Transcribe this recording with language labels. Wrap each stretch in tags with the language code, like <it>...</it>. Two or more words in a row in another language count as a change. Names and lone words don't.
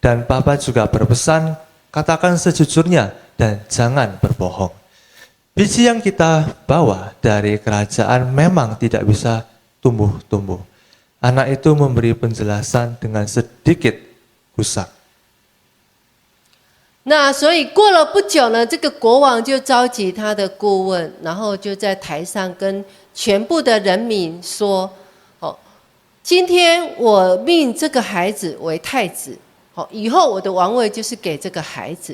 <id>Dan Papa juga berpesan, katakan sejujurnya dan jangan berbohong. Biji yang kita bawa dari kerajaan memang tidak bisa tumbuh-tumbuh. Anak itu memberi penjelasan dengan sedikit rusak.</id> <zh>那所以过了不久呢，这个国王就召集他的顾问，然后就在台上跟全部的人民说：“哦，今天我命这个孩子为太子，好，以后我的王位就是给这个孩子。”</zh>